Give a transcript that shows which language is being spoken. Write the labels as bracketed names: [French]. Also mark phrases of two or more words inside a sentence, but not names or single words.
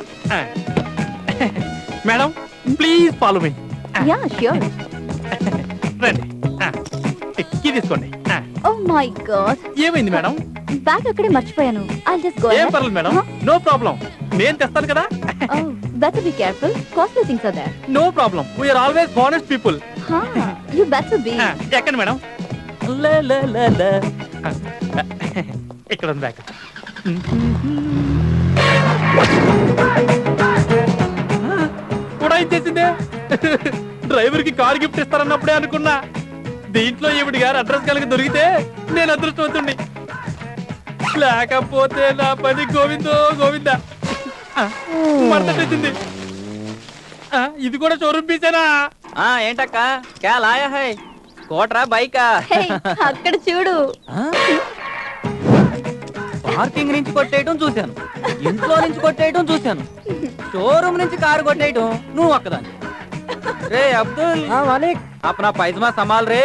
[English] Madam, please follow me. Yeah, sure. [Telugu] రండి. కీ తీసుకోండి. [English] Oh my God, [Telugu] ఏమైంది మేడం? బ్యాగ్ అక్కడే మర్చిపోయాను. [English] I'll just go. [Telugu] ఏం పర్లేదు మేడం, [English] no problem, [Telugu] నేను తెస్తాను కదా. [English] Oh, better be careful. Costly things are there. no problem, we are always honest people. You better be. [Telugu] ఎక్కండి మేడం. ఇక్కడ ఉంది బ్యాగ్. కూడా ఇచ్చేసిందే. డ్రైవర్ కి కార్ గిఫ్ట్ ఇస్తారన్నప్పుడే అనుకున్నా. దీంట్లో ఈవిడ గారు అడ్రస్ కలిగి దొరికితే నేను అదృష్టవంతుణ్ణి. లేకపోతే నా పని గోవిందో గోవిందా. మర్తటేసింది. ఇది కూడా షోరూమ్ పీసేనా? [Hindi] ఏంటక్క क्या लाया है, [Telugu] స్కూటరా బైకా? అక్కడ చూడు. పార్కింగ్ నుంచి కొట్టేయటం చూశాను, ఇంట్లో నుంచి కొట్టేయటం చూశాను, షోరూమ్ నుంచి కారు కొట్టేయటం నువ్వు ఒక్కదాన్ని. [Hindi] रे अब्दुल मलिक, अपना पजामा सम्हाल रे.